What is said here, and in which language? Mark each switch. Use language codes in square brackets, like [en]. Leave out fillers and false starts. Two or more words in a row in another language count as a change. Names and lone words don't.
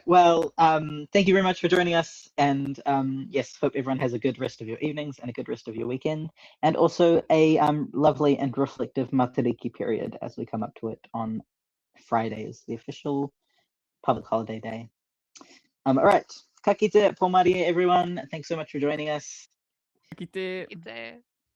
[en] Well, thank you very much for joining us. And yes, hope everyone has a good rest of your evenings and a good rest of your weekend. And also a lovely and reflective Matariki period as we come up to it on Friday is the official public holiday day. All right. [mi] Ka kite, Pomari, [en] everyone. Thanks so much for joining us. [mi] Ki te. Ki te.